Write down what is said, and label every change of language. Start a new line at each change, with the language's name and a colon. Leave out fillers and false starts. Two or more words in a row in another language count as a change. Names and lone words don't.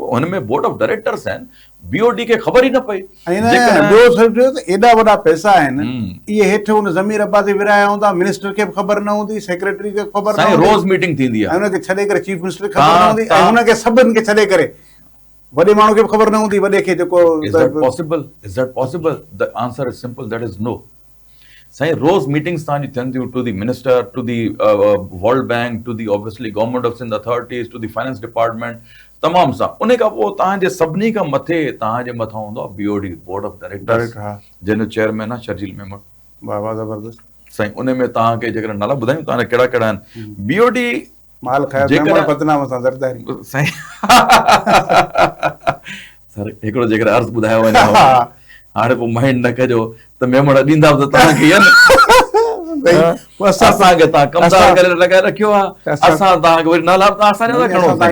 Sindhi: हुन में
English: board of directors
Sindhi: आहिनि, बीओडी खे ख़बर ई न पई। एॾा वॾा पैसा आहिनि इहे हेठि हुन ज़मीर अब्बासी विराया हूंदा, मिनिस्टर खे बि ख़बर न हूंदी, सेक्रेटरी खे ख़बर न हूंदी, रोज़ मीटिंग थींदी आहे हुनखे छॾे करे
English: chief minister
Sindhi: खे ख़बर न हूंदी ऐं हुनखे सभिनि खे छॾे करे वॾे माण्हू खे बि ख़बर न हूंदी वॾे खे जेको।
English: Is that possible? Is that possible? The answer is simple, that is no.
Sindhi: साईं रोज़ मीटिंग्स तव्हांजी थियनि थियूं
English: to the minister, to the World Bank, to the obviously Government of Sindh authorities, to the finance department,
Sindhi: तमामु सां। उन खां पोइ तव्हांजे सभिनी खां मथे तव्हांजे मथां हूंदो आहे बीओडी,
English: board of directors,
Sindhi: जंहिंजो चेयरमैन आहे शर्जील मेमन। वाह वाह ज़बरदस्त साईं। उन में तव्हांखे जेकर नाला ॿुधायूं तव्हांजा कहिड़ा कहिड़ा आहिनि? बीओडी माल बदनाम सां ज़रदारी साईं सर हिकिड़ो जेकर अर्ज़ु ॿुधायो वञे हाणे पोइ माइंड न कजो त मेमण ॾींदा त तव्हांखे असांखे तव्हां कमदार करे लॻाए रखियो आहे, असां तव्हांखे वरी नाला असांजा था खणो।